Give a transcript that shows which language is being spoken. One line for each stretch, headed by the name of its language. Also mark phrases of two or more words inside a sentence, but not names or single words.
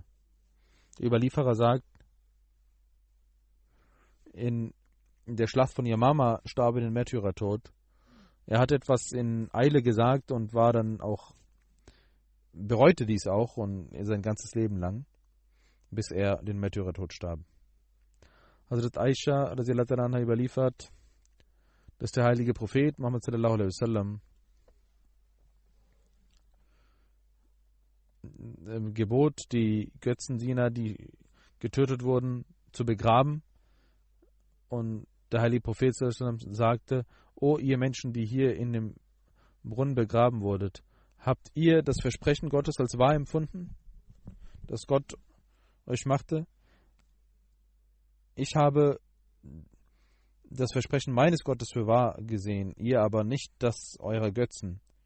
German: Der Überlieferer sagt, in der Schlacht von Yamama starb er den Märtyrertod. Er hat etwas in Eile gesagt und war dann auch, bereute dies auch und sein ganzes Leben lang, bis er den Märtyrertod starb. Hazrat Aisha
Arabic: رضي الله عنها
German: überliefert, dass der heilige Prophet Muhammad
Arabic: صلى الله عليه وسلم
German: gebot, die Götzendiener, die getötet wurden, zu begraben. Und der heilige Prophet
Arabic: صلى الله عليه وسلم
German: sagte, O ihr Menschen, die hier in dem Brunnen begraben wurdet, habt ihr das Versprechen Gottes als wahr empfunden, das Gott euch machte? Ich habe das Versprechen meines Gottes für wahr gesehen, ihr aber nicht das eurer Götzen.